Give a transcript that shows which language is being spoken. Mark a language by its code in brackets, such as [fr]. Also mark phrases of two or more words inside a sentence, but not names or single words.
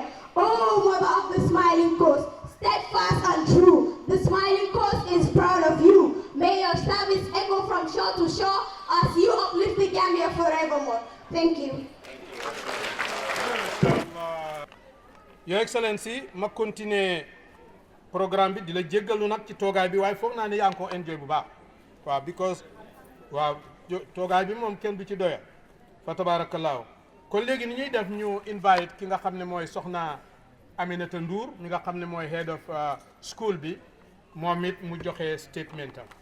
[en] Oh, Mother of the Smiling Coast, steadfast and true, the Smiling Coast is proud of you. May your service echo from shore to shore as you uplift the Gambia forevermore. Thank you. Your Excellency, [wo] ma [fr] continuer programme [wo] bi di la jéggalu nag ci toogaay bi waaye foog naa ne yaa ngi ko enjoy bu baax waaw because waaw toogaay bi moom kenn du ci doya fa tabaarakallaahu kon léegi ni ñuy def ñu invite ki nga xam ne mooy soxna Aminata Ndour mi nga xam ne mooy [en] head of school [wo] bi moom it mu joxe statement am